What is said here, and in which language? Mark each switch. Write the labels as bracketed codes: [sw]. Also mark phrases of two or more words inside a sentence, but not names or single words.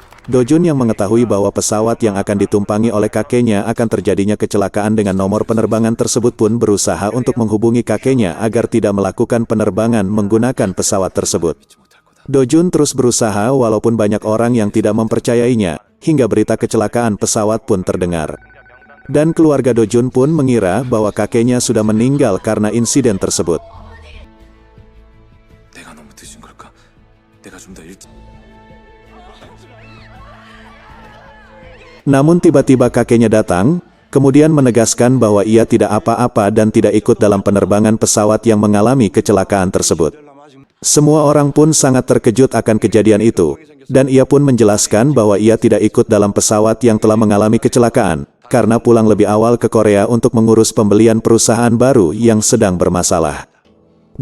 [id] Do Jun yang mengetahui bahwa pesawat yang akan ditumpangi oleh kakeknya akan terjadinya kecelakaan dengan nomor penerbangan tersebut pun berusaha untuk menghubungi kakeknya agar tidak melakukan penerbangan menggunakan pesawat tersebut. Do Jun terus berusaha walaupun banyak orang yang tidak mempercayainya, hingga berita kecelakaan pesawat pun terdengar. Dan keluarga Do Jun pun mengira bahwa kakeknya sudah meninggal karena insiden tersebut. [ko] 내가 너무 늦은 걸까? 내가 좀 더 일찍. [id] Namun tiba-tiba kakeknya datang, kemudian menegaskan bahwa ia tidak apa-apa dan tidak ikut dalam penerbangan pesawat yang mengalami kecelakaan tersebut. Semua orang pun sangat terkejut akan kejadian itu, dan ia pun menjelaskan bahwa ia tidak ikut dalam pesawat yang telah mengalami kecelakaan, karena pulang lebih awal ke Korea untuk mengurus pembelian perusahaan baru yang sedang bermasalah.